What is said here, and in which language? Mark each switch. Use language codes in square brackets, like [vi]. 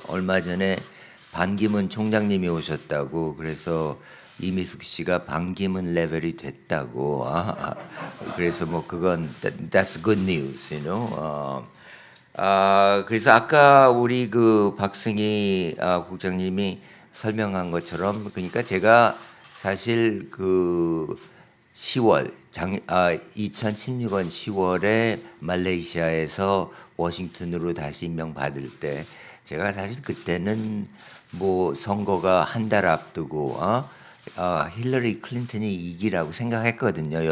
[ko] 얼마 전에 반기문 총장님이 오셨다고, 그래서 이미숙 씨가 반기문 레벨이 됐다고. 그래서 뭐 그건 [en] that's good news, you know. [ko] 그래서 아까 우리 그 박승희 국장님이 설명한 것처럼, 그러니까 제가 사실 그 2016년 10월에 말레이시아에서 워싱턴으로 다시 임명받을 때, 제가 사실 그때는 뭐 선거가 한 달 앞두고 힐러리 클린턴이 이기라고 생각했거든요.